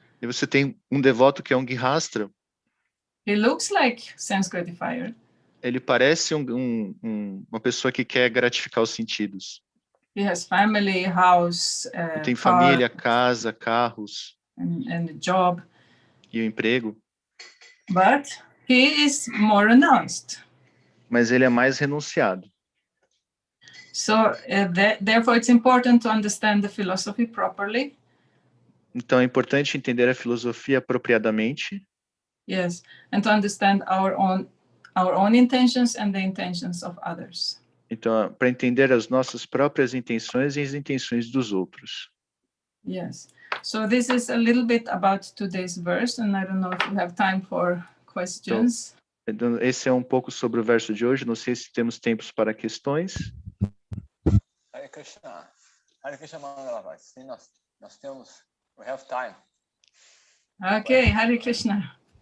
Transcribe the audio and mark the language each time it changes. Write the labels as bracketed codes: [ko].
[pt] E você tem um devoto que é um grihastra. [en] He looks like sense gratifier. [pt] Ele parece uma pessoa que quer gratificar os sentidos. [en] He has family, house, [pt] tem família, casa, carros. [en] And a job. [pt] E o emprego. [en] But he is more renounced. [pt] Mas ele é mais renunciado. [en] So therefore it's important to understand the philosophy properly. [pt] Então é importante entender a filosofia apropriadamente. [en] Yes, and to understand our own intentions and the intentions of others. [pt] Então, para entender as nossas próprias intenções e as intenções dos outros. [en] Yes. So this is a little bit about today's verse, and I don't know if we have time for questions. [pt] Então, esse é um pouco sobre o verso de hoje. Não sei se temos tempos para questões. Hare Krishna. Hare Krishna, Mangalavati. Sim, nós temos. [en] We have time. Okay, Hare Krishna.